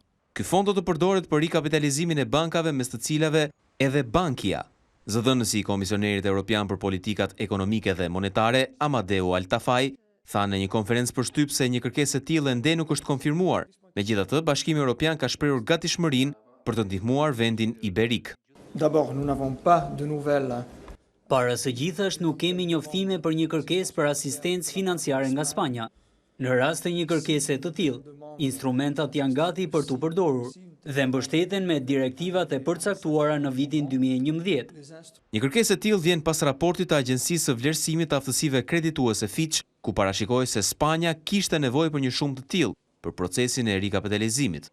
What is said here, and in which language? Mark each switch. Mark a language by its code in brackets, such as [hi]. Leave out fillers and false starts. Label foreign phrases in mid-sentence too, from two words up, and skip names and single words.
[sq] Ky fond do të përdoret për rikapitalizimin e bankave mes të cilave edhe Bankia. Zëdhënësi i Komisionerit Evropian për Politikat Ekonomike dhe Monetare, Amadeu Altafaj, tha në një konferencë përshtyp se një kërkesë e tillë ende nuk është konfirmuar. Megjithatë, Bashkimi Evropian ka shprehur gatishmërinë për të ndihmuar vendin iberik. [fr] D'abord, nous n'avons pas de nouvelles. [sq] Para së gjithashtë nuk kemi njoftime për një kërkesë për asistencë financiare nga Spanja. Në rast të një kërkese të tillë, instrumentat janë gati për t'u përdorur dhe mbështeten me direktivat e përcaktuara në vitin 2011. Një kërkesë e tillë vjen pas raportit të Agjencisë së Vlerësimit të Aftësive Kredituese Fitch, ku parashikoi se Spanja kishte nevojë për një shumë të tillë për procesin e rikapitalizimit.